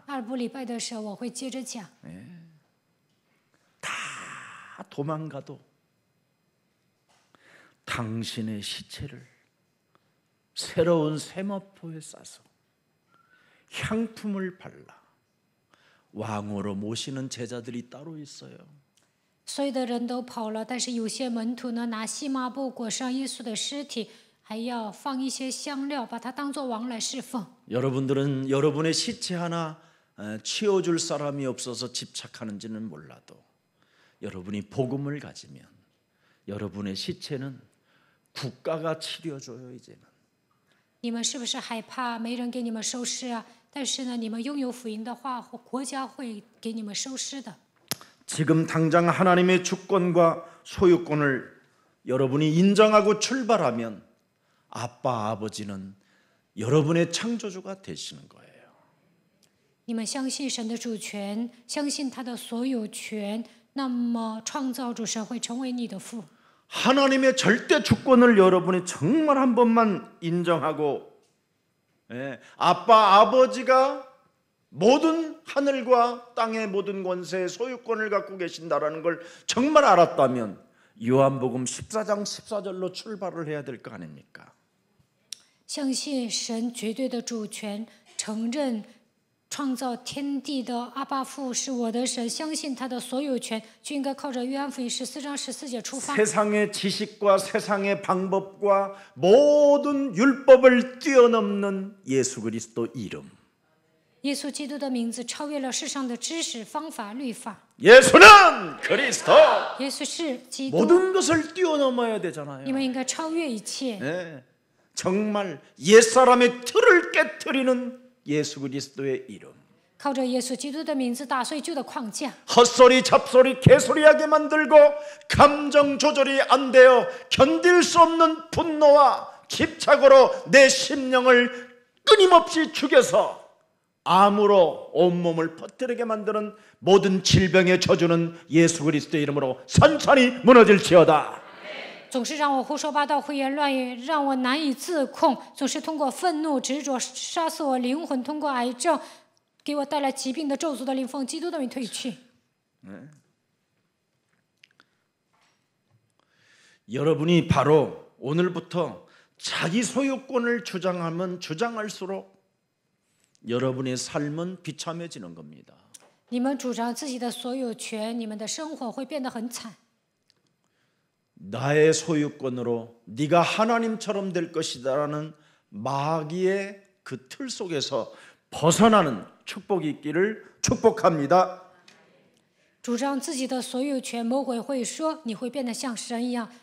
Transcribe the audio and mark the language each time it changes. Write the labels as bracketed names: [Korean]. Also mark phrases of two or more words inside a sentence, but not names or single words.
[Chinese] 2 部礼拜的时候，我会接着讲。 [Korean] 다 도망가도 당신의 시체를 새로운 세마포에 싸서 향품을 발라 왕으로 모시는 제자들이 따로 있어요. [Chinese] 所有的人都跑了，但是有些门徒呢，拿细麻布裹上耶稣的尸体，还要放一些香料，把它当作王来侍奉。 [Korean] 여러분들은 여러분의 시체 하나 치워줄 사람이 없어서 집착하는지는 몰라도 여러분이 복음을 가지면 여러분의 시체는 국가가 치료줘요. 이제는. [Chinese] 你们是不是害怕没人给你们收尸啊？但是呢，你们拥有福音的话，国家会给你们收尸的。 [Korean] 지금 당장 하나님의 주권과 소유권을 여러분이 인정하고 출발하면 아빠 아버지는 여러분의 창조주가 되시는 거예요. [Chinese] 你们相信神的主权，相信他的所有权，那么创造主神会成为你的父。 [Korean] 하나님의 절대 주권을 여러분이 정말 한 번만 인정하고 아빠 아버지가 모든 하늘과 땅의 모든 권세의 소유권을 갖고 계신다라는 걸 정말 알았다면 요한복음 14장 14절로 출발을 해야 될 거 아닙니까? [Chinese] 相信神绝对的主权，承认创造天地的阿爸父是我的神，相信他的所有权，就应该靠着约翰福音14章14节出发。 [Korean] 세상의 지식과 세상의 방법과 모든 율법을 뛰어넘는 예수 그리스도 이름. [Chinese] 耶稣基督的名字超越了世上的知识、方法、律法。 [Korean] 예수는 그리스도. [Chinese] 耶稣是基督， [Korean] 모든 것을 뛰어넘어야 되잖아요. [Chinese] 你们应该超越一切。 [Korean] 네, 정말 옛사람의 틀을 깨트리는 예수 그리스도의 이름. [Chinese] 靠着耶稣基督的名字打碎旧的框架， [Korean] 헛소리 잡소리 개소리하게 만들고 감정 조절이 안 되어 견딜 수 없는 분노와 집착으로 내 심령을 끊임없이 죽여서 암으로 온몸을 퍼뜨리게 만드는 모든 질병의 저주는 예수 그리스도의 이름으로 산산이 무너질지어다. [Chinese] 总是让我胡说八道、胡言乱语，让我难以自控，总是通过愤怒、执着杀死我灵魂，通过癌症给我带来疾病的咒诅的灵奉基督的名退去。 [Korean] 여러분이 바로 오늘부터 자기 소유권을 주장하면 주장할수록 여러분의 삶은 비참해지는 겁니다. [Chinese] 你们主张自己的所有权，你们的生活会变得很惨。 [Korean] 나의 소유권으로 네가 하나님처럼 될 것이다라는 마귀의 그 틀 속에서 벗어나는 축복이 있기를 축복합니다. [Chinese] 主张自己的所有权，魔鬼会说你会变得像神一样。